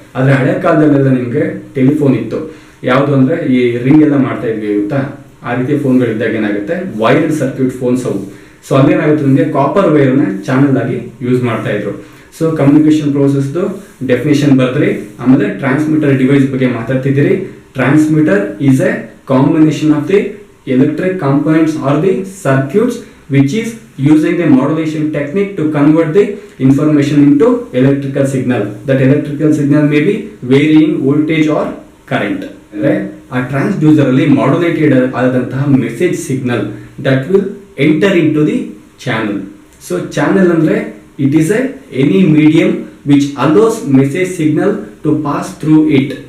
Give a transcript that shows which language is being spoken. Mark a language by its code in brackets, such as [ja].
[kn] ಆದ್ರೆ ಹಳೆ ಕಾಲದಲ್ಲೆಲ್ಲ ನಿಮಗೆ ಟೆಲಿಫೋನ್ ಇತ್ತು, ಯಾವುದು ಅಂದ್ರೆ ಈ ರಿಂಗ್ ಎಲ್ಲ ಮಾಡ್ತಾ ಇದ್ವಿ ಗೊತ್ತಾ, ಆ ರೀತಿ ಫೋನ್ಗಳಿದ್ದಾಗ ಏನಾಗುತ್ತೆ, ವೈರ್ಡ್ ಸರ್ಕ್ಯೂಟ್ ಫೋನ್ಸ್ ಅವು. ಸೊ ಅಲ್ಲೇನಾಗುತ್ತೆ, ನಿಮಗೆ ಕಾಪರ್ ವೈರ್ ನ ಚಾನಲ್ ಆಗಿ ಯೂಸ್ ಮಾಡ್ತಾ ಇದ್ರು. So communication ಪ್ರೋಸೆಸ್ದು definition ಬರ್ದ್ರಿ. ಆಮೇಲೆ ಟ್ರಾನ್ಸ್ಮಿಟರ್ ಡಿವೈಸ್ ಬಗ್ಗೆ ಮಾತಾಡ್ತಿದ್ದೀರಿ. [en] Transmitter is a combination of the electric components or the circuits which is using the modulation technique to convert the information into electrical signal. That electrical signal may be varying voltage or current. [kn] ಅಂದ್ರೆ ಆ transducer ಅಲ್ಲಿ modulated ಆದಂತಹ [en] Message signal that will enter into the channel. So channel ಅಂದ್ರೆ it is any medium which allows message signal to pass through it.